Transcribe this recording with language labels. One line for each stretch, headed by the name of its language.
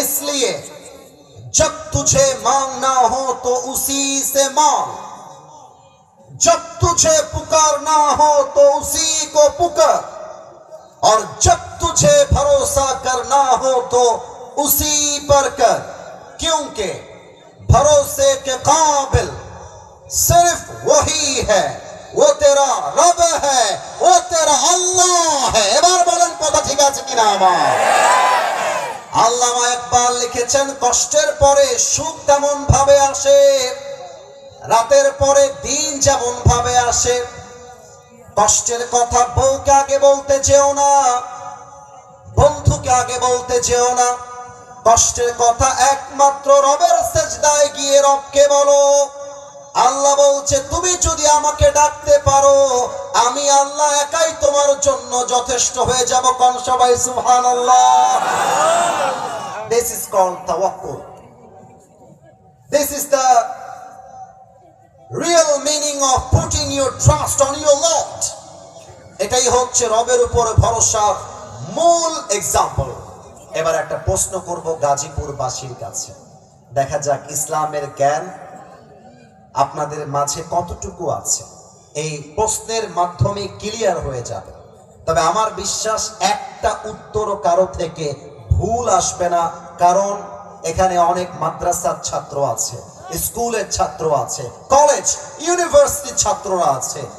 Hindi: इसलिए जब तुझे मांगना हो तो उसी से मांग, जब तुझे पुकारना हो तो उसी को पुकार, और जब तुझे भरोसा करना हो तो उसी पर कर, क्योंकि भरोसे के काबिल सिर्फ वही है, वो तेरा रब है, वो तेरा अल्लाह है।
Bangla: এবার বলেন কথা ঠিক আছে কিনা আমার? আল্লামা ইকবাল লিখেছেন, কষ্টের পরে সুখ তেমন ভাবে আসে, রাতের পরে দিন যেমন ভাবে আসে। কষ্টের কথা বউকে আগে বলতে যেও না, বন্ধুকে আগে বলতে যেও না। কষ্টের কথা একমাত্র রবের সেজদায় গিয়ে রবকে বলো। আল্লাহ বলছে, তুমি যদি আমাকে ডাকতে পারো, আমি আল্লাহ একাই তোমার জন্য যথেষ্ট হয়ে যাব। কোন সবাই সুবহানাল্লাহ।
English: This is called tawakkul. This is the real meaning of putting your trust on your Lord.
Bangla: এটাই হচ্ছে রবের উপর ভরসার মূল এক্সাম্পল। এবার একটা প্রশ্ন করব গাজীপুরবাসীর কাছে, দেখা যাক ইসলামের জ্ঞান আপনাদের মাঝে কতটুকু আছে। এই প্রশ্নের মাধ্যমে ক্লিয়ার হয়ে যাবে। তবে আমার বিশ্বাস একটা উত্তরও কারো থেকে ভুল আসবে না, কারণ এখানে অনেক মাদ্রাসার ছাত্র আছে, স্কুলের ছাত্র আছে, কলেজ ইউনিভার্সিটির ছাত্ররা আছে।